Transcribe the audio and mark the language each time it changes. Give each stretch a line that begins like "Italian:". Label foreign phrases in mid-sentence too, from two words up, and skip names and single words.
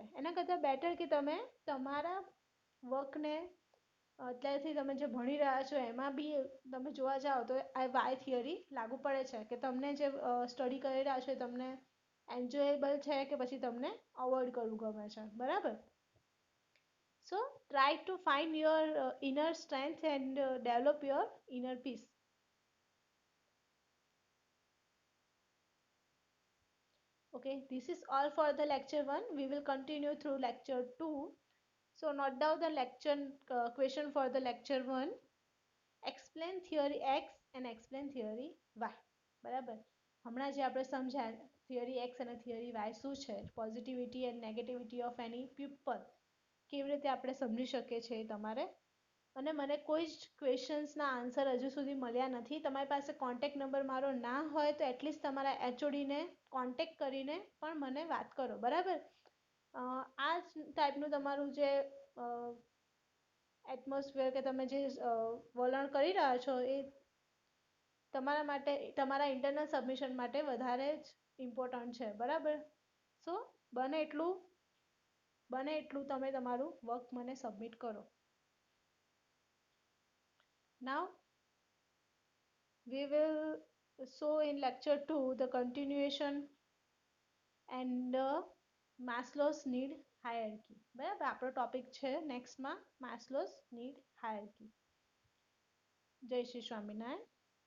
Gujarati: એના કરતાં બેટર કે તમે તમારા વર્કને અત્યારથી તમે જે ભણી રહ્યા છો એમાં બી તમે જોવા જાઓ તો આ
English: Y theory
Gujarati: લાગુ પડે છે કે તમને જે સ્ટડી કરી રહ્યા છો એ તમને એન્જોયેબલ છે કે પછી તમને અવોઇડ કરવું ગમે છે. બરાબર,
English: So try to find your inner strength and develop your inner peace. Okay, this is all for the lecture 1. We will continue through lecture 2. So note down the lecture question for the lecture 1. Explain theory X and explain theory Y.
Gujarati: બરાબર, હમણાં જે આપણે સમજ્યા
English: theory X
Gujarati: અને
English: theory Y
Gujarati: શું છે,
English: positivity and negativity of any pupil,
Gujarati: કેવી રીતે આપણે સમજી શકીએ છીએ એ તમારે. અને મને કોઈ જ ક્વેશ્ચન્સના આન્સર હજુ સુધી મળ્યા નથી. તમારી પાસે
English: contact number
Gujarati: મારો ના હોય તો એટલીસ્ટ તમારા એચઓડીને કોન્ટેક્ટ કરીને પણ મને વાત કરો, બરાબર. આ જ ટાઈપનું તમારું જે એટમોસ્ફિયર કે તમે જે વલણ કરી રહ્યા છો એ તમારા માટે, તમારા
English: internal submission
Gujarati: માટે વધારે જ ઇમ્પોર્ટન્ટ છે, બરાબર. સો બને એટલું તમે તમારું વર્ક મને સબમિટ કરો.
English: Now we will show in lecture 2 the continuation and Maslow's need hierarchy.
Gujarati: બરાબર, આપણો ટોપિક છે નેક્સ્ટમાં
English: Maslow's need hierarchy.
Gujarati: જય શ્રી સ્વામિનારાયણ.